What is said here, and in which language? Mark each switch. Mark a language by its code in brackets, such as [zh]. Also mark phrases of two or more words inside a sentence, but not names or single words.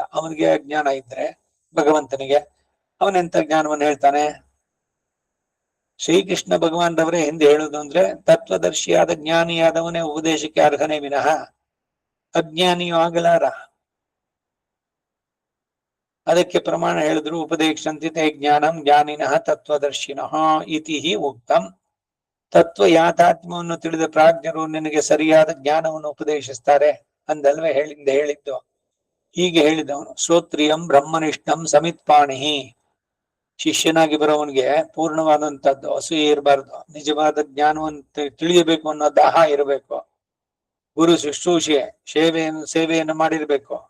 [kn] ಅವನಿಗೆ ಅಜ್ಞಾನ ಇದ್ರೆ ಭಗವಂತನಿಗೆ ಅವನೆಂತ ಜ್ಞಾನವನ್ನು ಹೇಳ್ತಾನೆ? ಶ್ರೀಕೃಷ್ಣ ಭಗವಾನರವರೇ ಹಿಂದೆ ಹೇಳುದು ಅಂದ್ರೆ, ತತ್ವದರ್ಶಿಯಾದ ಜ್ಞಾನಿಯಾದವನೇ ಉಪದೇಶಕ್ಕೆ ಅರ್ಹನೇ ವಿನಃ ಅಜ್ಞಾನಿಯೂ ಆಗಲಾರ. ಅದಕ್ಕೆ ಪ್ರಮಾಣ ಹೇಳಿದ್ರು, [sa] ಉಪದೇಶಂತಿ ತೇ ಜ್ಞಾನಂ ಜ್ಞಾನಿನಃ ತತ್ವದರ್ಶಿನಃ ಇತಿ ಉಕ್ತಂ. [kn] ತತ್ವ ಯಾಥಾತ್ಮ್ಯವನ್ನು ತಿಳಿದ ಪ್ರಾಜ್ಞರು ನಿನಗೆ ಸರಿಯಾದ ಜ್ಞಾನವನ್ನು ಉಪದೇಶಿಸ್ತಾರೆ ಅಂದಲ್ವೇ ಹೇಳಿದ್ದು. ಹೀಗೆ ಹೇಳಿದವನು [sa] ಶ್ರೋತ್ರಿಯಂ ಬ್ರಹ್ಮನಿಷ್ಠಂ ಸಮಿತ್ಪಾಣಿ. [kn] ಶಿಷ್ಯನಾಗಿ ಬರೋವನಿಗೆ ಪೂರ್ಣವಾದಂತದ್ದು ಅಸೂಯೆ ಇರಬಾರ್ದು, ನಿಜವಾದ ಜ್ಞಾನವನ್ನು ತಿಳಿಯಬೇಕು ಅನ್ನೋ ದಾಹ ಇರಬೇಕು, ಗುರು ಶುಶ್ರೂಷೆ ಸೇವೆಯನ್ನು ಮಾಡಿರ್ಬೇಕು.